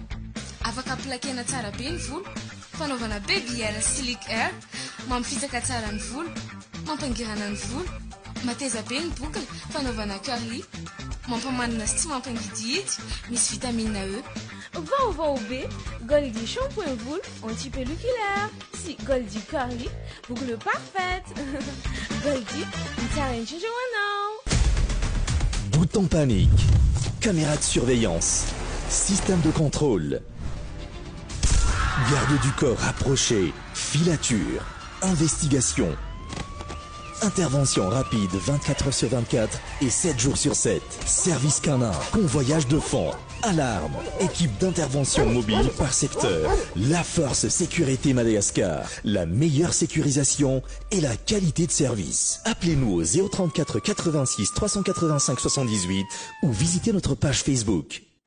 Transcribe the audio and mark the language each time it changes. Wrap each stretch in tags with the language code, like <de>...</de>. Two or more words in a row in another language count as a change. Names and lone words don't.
<mg>Afaka plakena tsara be ny volo, fanaovana</mg> <en>baby hair slick hair,</en> <mg>mampisaka tsara ny volo, mampangirana ny volo, mateza be ny boucle, fanaovana curly, mampamanina sy tsy mampangidihidy, misy vitamine E. Vaovao be Goldy shampoing volo anti-pelliculaire si Goldy curly</mg> <fr>boucle parfaite.</fr> <mg>Goldy tsara indrindra ho anao.</mg> <fr>Bouton panique, caméra de surveillance, système de contrôle, garde du corps rapproché, filature, investigation, intervention rapide 24 heures sur 24 et 7 jours sur 7, service canin, convoyage de fond, alarme, équipe d'intervention mobile par secteur, la force sécurité Madagascar, la meilleure sécurisation et la qualité de service. Appelez-nous au 034 86 385 78 ou visitez notre page Facebook.</fr>